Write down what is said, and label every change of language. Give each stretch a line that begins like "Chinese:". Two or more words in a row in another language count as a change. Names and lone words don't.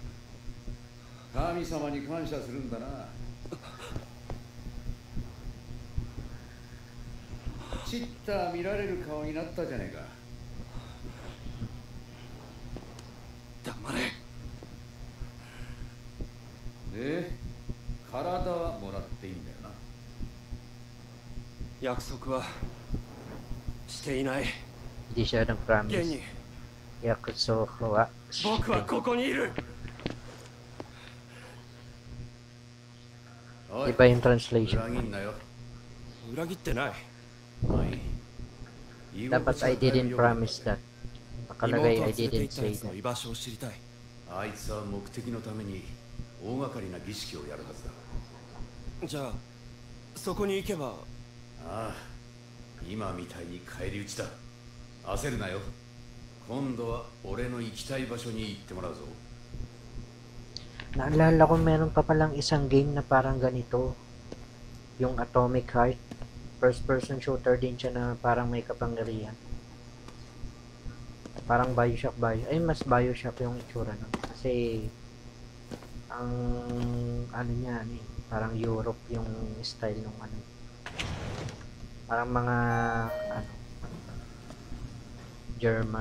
Japanese: 神様に感謝するんだな。ちった見られる顔になったじゃねえか。黙れ。で、体はもらっていいんだよな。約束はしていない。
Filipino: Hindi siya
Japanese: 現
Filipino: nag-promise.
Japanese: に約束は僕はここにいる。おい、
Filipino: Iba yung translation.
Japanese: 裏切んなよ。裏切ってない。まあいい。
English: Dapat I didn't promise that.
Japanese: 妹を
Filipino: Nakalagay
Japanese: 連
English: I
Japanese: れて
English: didn't
Japanese: 行った
English: say
Japanese: やつの
English: that.
Japanese: 居場所を知りたい。あいつは目的のために大掛かりな儀式をやるはずだ。じゃあそこに行けば。ああ、今みたいに返り討ちだ。焦るなよ。今度は俺の行きたい場所に行ってもらうぞ。
Filipino: Naalala ko meron pa palang isang game na parang ganito. Yung Atomic Heart.
English: First person shooter
Filipino: din siya na parang may kapangyarihan. Parang Bioshock. Ay, mas Bioshock yung itsura nun. Kasi ang ano niya, ano, parang Europe yung style ng ano. Parang mga ano, German.